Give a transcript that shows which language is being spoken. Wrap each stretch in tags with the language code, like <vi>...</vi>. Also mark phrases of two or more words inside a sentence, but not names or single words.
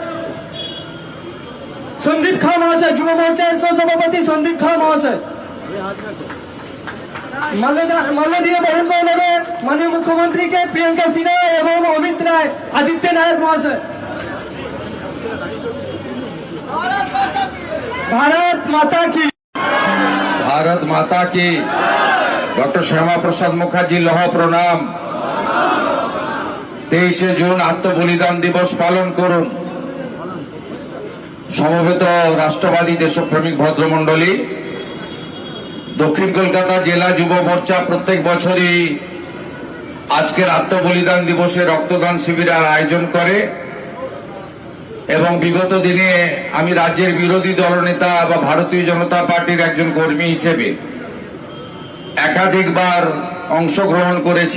<bn>সন্দীপ খা মহাশয়, যুব মোর্চার সহসভাপতি সন্দীপ খা মহাশয়। মাল্য দিয়ে বরণ করে নেবে মাননীয় মুখ্যমন্ত্রীকে প্রিয়াঙ্কা সিনহা এবং অমিত রায় আদিত্য নায়ক মহাশয়।</bn> <hi>भारत माता की, भारत माता की।</hi> <bn>ডক্টর শ্যামা প্রসাদ মুখার্জী লহ প্রণাম। 23 জুন আত্মবলিদান দিবস পালন করুন। সমবেত রাষ্ট্রবাদী দেশপ্রেমিক ভদ্রমণ্ডলী দক্ষিণ কলকাতা জেলা যুব মোর্চা প্রত্যেক বছরই আজকের আত্মবলিদান দিবসে রক্তদান শিবিরের আয়োজন করে এবং বিগত দিনে আমি রাজ্যের বিরোধী দলনেতা বা ভারতীয় জনতা পার্টির একজন কর্মী হিসেবে একাধিকবার অংশগ্রহণ করেছি।</bn>